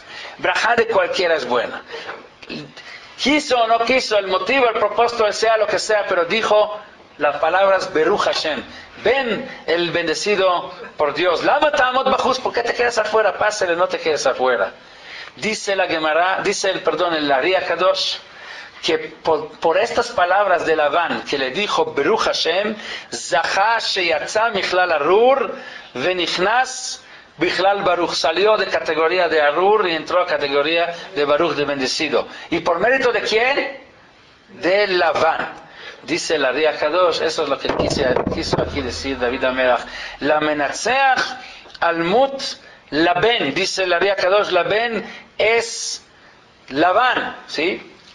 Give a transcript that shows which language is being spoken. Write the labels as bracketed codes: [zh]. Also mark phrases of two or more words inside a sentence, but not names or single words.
[es] Brajá de cualquiera es buena. Quiso o no quiso, el motivo, el propósito, sea lo que sea, pero dijo las palabras [he] ברוך ה, [es] ven el bendecido por Dios. [he] למה תעמוד בחוץ, [es] ¿por qué te quedas afuera? Pásale, no te quedes afuera. Dice la Gemara, el Ari Kadosh, que por estas palabras de Labán, que le dijo [he] ברוך ה, זכה שיצא מכלל ארור ונכנס בכלל ברוך, [es] salió de categoría de Arur y entró a categoría de Baruch, de bendecido. ¿Y por mérito de quién? De Labán. Dice la Ria Kadosh, eso es lo que quiso aquí decir David Amelach. [he] למנצח על מות לבן, [es] dice la Ria Kadosh, Laben es Labán, ¿sí?